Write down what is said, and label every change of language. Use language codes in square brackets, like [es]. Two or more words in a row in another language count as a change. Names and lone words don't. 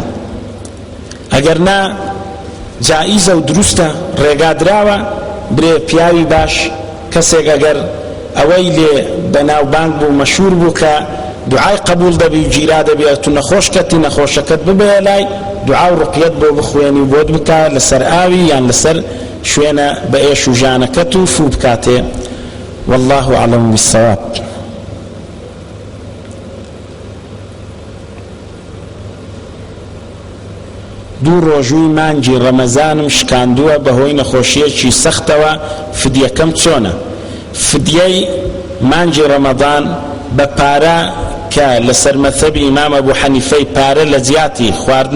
[ckb] ئەگەر نا جائیزە و دروستە ڕێگادراوە برێ پیاوی باش کەسێک ئەگەر ئەوەی لێ بەناوبانگ بوو مەشهور بوو کە دوعای قبول دەبی و گیرا دەبێت و نەخۆش کەتی نەخۆشەکەت ببێ لای دوعا و ڕقیەت بۆ بخوێنی و بۆت بکە لەسەر ئاوی یان لەسەر شوێنە بە ئێش و ژانەکەت و فوو بکاتێ. [ar] والله أعلم بالصواب. [ckb] دوو ڕۆژووی مانگی ڕەمەزانم شکاندووە بەهۆی نەخۆشیەکی سەختەوە، فدیەکەم چۆنە؟ فدیەی مانگی ڕەمەضان بە پارە کە لەسەر مەذهەبی ئیمام ئەبوو حەنیفەی پارە لە جیاتی خواردن